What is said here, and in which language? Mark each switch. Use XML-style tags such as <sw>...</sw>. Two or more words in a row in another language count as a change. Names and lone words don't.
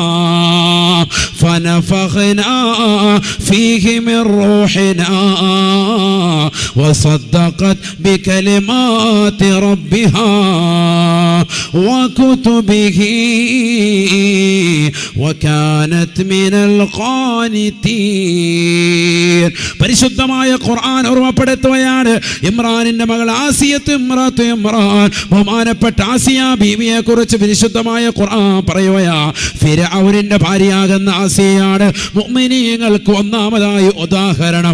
<ar>فنفخنا فيه من روحنا وصدقت بكلمات ربها وكتبه وكانت من القانتين.</ar> <ml>പരിശുദ്ധമായ ഖുർആൻ ഓർമ്മപ്പെടുത്തുകയാണ്. ഇമ്രാനിന്റെ മകൾ ആസിയത്ത് ഇമ്രാൻ, ബഹുമാനപ്പെട്ട ആസിയ ബീവിയെ കുറിച്ച് പരിശുദ്ധമായ ഖുർആൻ പറയുകയാ. ഫിർഔനിന്റെ ഭാര്യയാകുന്ന ആസിയയാണ് മുഅ്മിനീങ്ങൾക്ക് ഒന്നാമതായി ഉദാഹരണം.</ml>